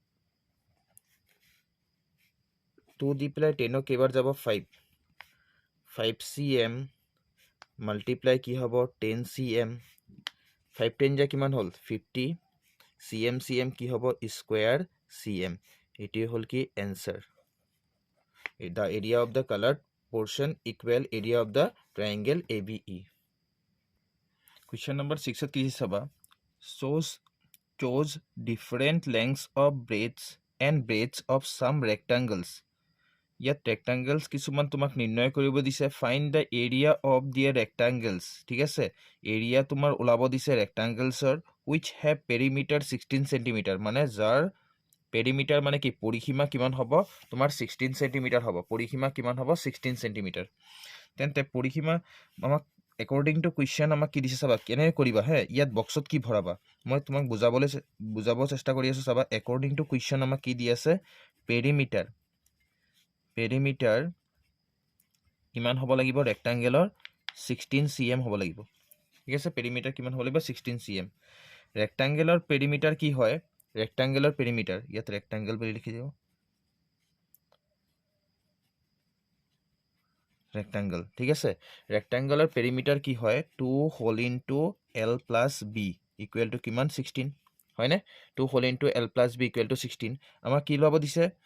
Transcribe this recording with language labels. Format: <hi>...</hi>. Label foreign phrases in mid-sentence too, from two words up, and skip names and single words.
<as>2 দি পেলাই 10 কেইবাৰ যাব 5 cm মাল্টিপ্লাই কি হ'ব 10 cm 5 10 যা কিমান হ'ল 50 cm কি হ'ব স্কয়াৰ cm এটি হ'ল কি</as> <en>answer the area of the colored portion equal area of the triangle ABE question number 6</en> <as>কি চাবা</as> <en>chose different lengths of breadths of some rectangles</en> <as>ইয়াত rectangles কিছুমান তোমাক নিৰ্ণয় কৰিব দিছে</as> <en>find the area of their</en> <as>rectangles ঠিক আছে area তোমাৰ ওলাব দিছে</as> <en>rectangles which have perimeter 16 cm</en> <as>মানে যাৰ perimeter মানে কি পৰিসীমা কিমান হ'ব তোমাৰ 16 cm হ'ব পৰিসীমা কিমান হ'ব 16 cm তেন্তে পৰিসীমা আমাক</as> <en>according to question</en> <as>আমাক কি দিছে চাবা কেনে কৰিবা হে ইয়াত বক্সত কি ভৰাবা মই তোমাক বুজাব চেষ্টা কৰি আছো চাবা</as> <en>according to question</en> <as>আমাক কি দি আছে perimeter কিমান হ'ব লাগিব ৰেক্টাংগেলৰ 16 cm হ'ব লাগিব ঠিক আছে পেৰিমিটাৰ কিমান হ'ব লাগিব 16 cm</as> <en>rectangle perimeter</en> <as>কি হয়</as> <en>rectangle perimeter</en> <as>ইয়াত ৰেক্টাংগেল বুলি লিখি দিও ৰেক্টাংগেল ঠিক আছে</as> <en>rectangle perimeter</en> <as>কি হয়</as> <en>2 whole into l plus b equal to</en> <as>কিমান 16 হয়নে</as> <en>2 whole into l plus b equal to</en> <as>16 আমাক কি ল'ব দিছে</as>